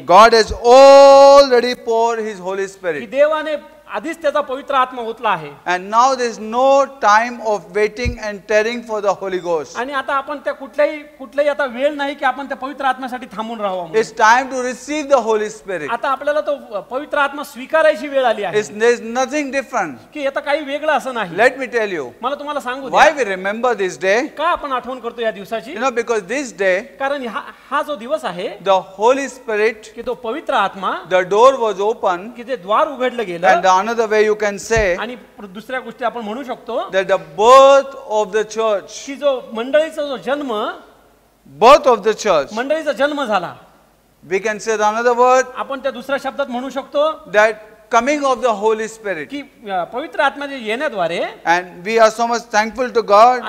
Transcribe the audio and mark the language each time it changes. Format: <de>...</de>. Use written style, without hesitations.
<en>God has already poured his Holy</en> <mr>की</mr> <en>Spirit.</en> <mr>देवाने आधीच त्याचा पवित्र आत्मा ओतला आहे.</mr> <en>And now there is no time of waiting and tarrying for the Holy Ghost.</en> <mr>आणि आता आपण त्या कुठल्याही आता वेळ नाही की आपण त्या पवित्र आत्म्यासाठी थांबून राहावं.</mr> <en>It's time to receive the Holy Spirit.</en> <mr>आता आपल्याला तो पवित्र आत्मा स्वीकारायची वेळ आली आहे.</mr> <en>There's nothing different.</en> <mr>की आता काही वेगळं असं नाही.</mr> <en>Let me tell you</en> <mr>मला तुम्हाला सांगू</mr> <en>why</en> <mr>द्या</mr> <en>we remember this day.</en> <mr>का आपण आठवण करतो या दिवसाची.</mr> <en>You know, because this day,</en> <mr>कारण हा जो दिवस आहे</mr> <en>the Holy Spirit,</en> <mr>की तो पवित्र आत्मा</mr> <en>the door was open,</en> <mr>की ते द्वार उघडलं</mr> <en>and</en> <mr>गेलं.</mr> <en>another way you can say</en> <mr>आणि दुसऱ्या गोष्टी आपण म्हणू शकतो</mr> <en>that the birth of the church,</en> <mr>की जो मंडळीचा जो जन्म</mr> <en>birth of the church,</en> <mr>मंडळीचा जन्म झाला.</mr> <en>we can say another word,</en> <mr>आपण त्या दुसऱ्या शब्दात म्हणू शकतो</mr> <en>that coming of the Holy Spirit.</en> <mr>की पवित्र आत्म्याच्या येण्याद्वारे</mr> <en>And we are so much thankful to God</en>